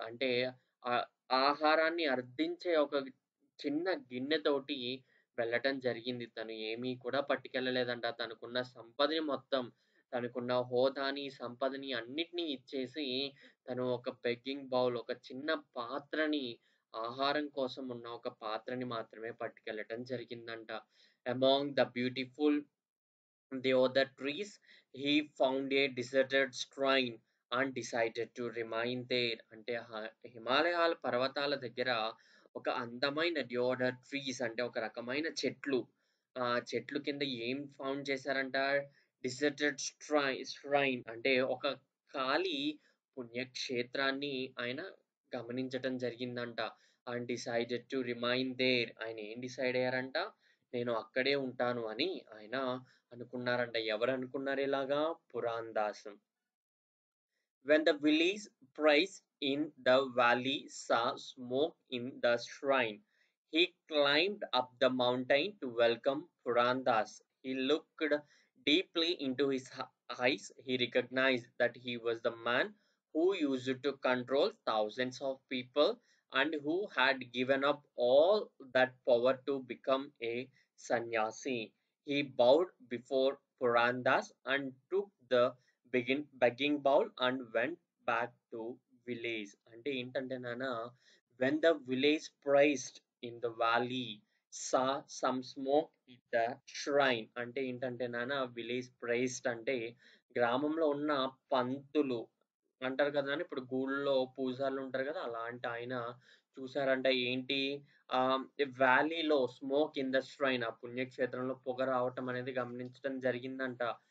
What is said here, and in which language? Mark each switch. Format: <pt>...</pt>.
<te>అంటే ఆహ్, ఆహారాన్ని అర్థించే ఒక చిన్న గిన్నెతోటి వెళ్ళటం జరిగింది. తను ఏమీ కూడా పట్టుకెళ్ళలేదంట. తనకున్న సంపదని మొత్తం, తనకున్న హోదాని, సంపదని అన్నిటిని ఇచ్చేసి తను ఒక బెగ్గింగ్ బౌల్, ఒక చిన్న పాత్రని ఆహారం కోసం ఉన్న ఒక పాత్రని మాత్రమే పట్టుకెళ్ళటం జరిగిందంట.</te> <en>Among the beautiful deodar trees, he found a deserted shrine and decided to remain there.</en> <te>అంటే హిమాలయాల పర్వతాల దగ్గర ఒక అందమైన డియోడర్ ట్రీస్ అంటే ఒక రకమైన చెట్లు. ఆ చెట్లు కింద ఏం ఫౌండ్ చేశారంట? డిసర్టెడ్ ష్రైన్ అంటే ఒక ఖాళీ పుణ్యక్షేత్రాన్ని ఆయన గమనించటం జరిగిందంట.</te> <en>And decided to remain there.</en> <te>ఆయన ఏం డిసైడ్ అయ్యారంట? నేను అక్కడే ఉంటాను అని ఆయన అనుకున్నారంట. ఎవరనుకున్నారు ఇలాగా? పురాందాస్.</te> <en>When the village priest in the valley saw smoke in the shrine, he climbed up the mountain to welcome Purandas. He looked deeply into his eyes. He recognized that he was the man who used to control thousands of people and who had given up all that power to become a sannyasi. He bowed before Purandas and took the begging bowl and went back to village.</en> <te>అంటే ఏంటంటే</te> <en>when the village priest in the valley saw some smoke in the shrine.</en> <te>అంటే ఏంటంటే village ప్రైస్ట్ అంటే గ్రామంలో ఉన్న పంతులు అంటారు కదా! ఇప్పుడు గుళ్ళో పూజారులు ఉంటారు కదా! అలాంటి ఆయన చూసారంట. ఏంటి వ్యాలీలో</te> <en>smoke in the shrine</en> <te>ఆ పుణ్యక్షేత్రంలో పొగ రావటం అనేది గమనించడం జరిగిందంట.</te>